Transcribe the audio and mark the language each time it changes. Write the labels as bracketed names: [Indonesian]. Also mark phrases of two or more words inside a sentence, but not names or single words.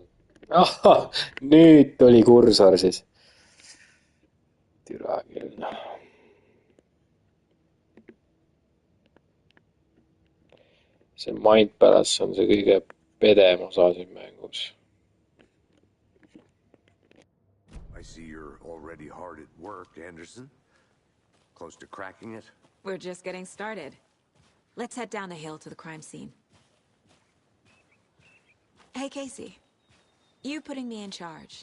[Estonian] Ahah, nüüd tuli kursor siis. Türa küll. See Mind Palace on see kõige pedem osa siin mängus. [English] I see you're already hard at work, Anderson. Close to cracking it? We're just getting started. Let's head down the hill to the crime scene. Hey, Casey. You putting me in charge.